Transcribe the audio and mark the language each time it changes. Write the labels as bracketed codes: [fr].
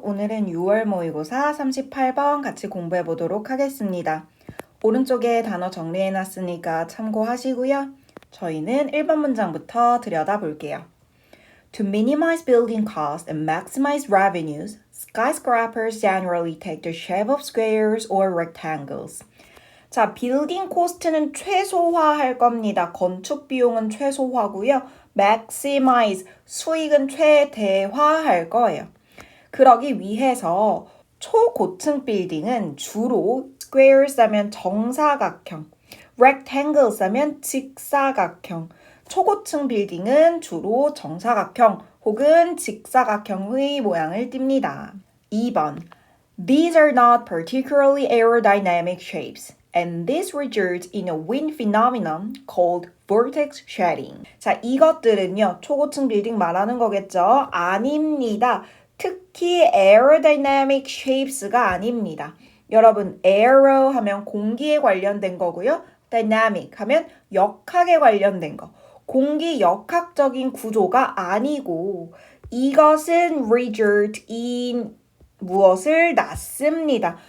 [ko] 오늘은 6월 모의고사 38번 같이 공부해 보도록 하겠습니다. 오른쪽에 단어 정리해 놨으니까 참고하시고요. 저희는 1번 문장부터 들여다 볼게요. [en] To minimize building costs and maximize revenues, skyscrapers generally take the shape of squares or rectangles. 자, 빌딩 코스트는 최소화할 겁니다. 건축 비용은 최소화고요. maximize, 수익은 최대화할 거예요. 그러기 위해서 초고층 빌딩은 주로 squares 하면 정사각형, rectangles 하면 직사각형, 초고층 빌딩은 주로 정사각형 혹은 직사각형의 모양을 띱니다. 2번 These are not particularly aerodynamic shapes. And this results in a wind phenomenon called vortex shedding. [ko] 자, 이것들은요, 초고층 빌딩 말하는 거겠죠? 아닙니다. 특히 aerodynamic shapes가 아닙니다. 여러분, aero 하면 공기에 관련된 거고요. dynamic 하면 역학에 관련된 거. 공기 역학적인 구조가 아니고 이것은 result in 무엇을 낳습니다.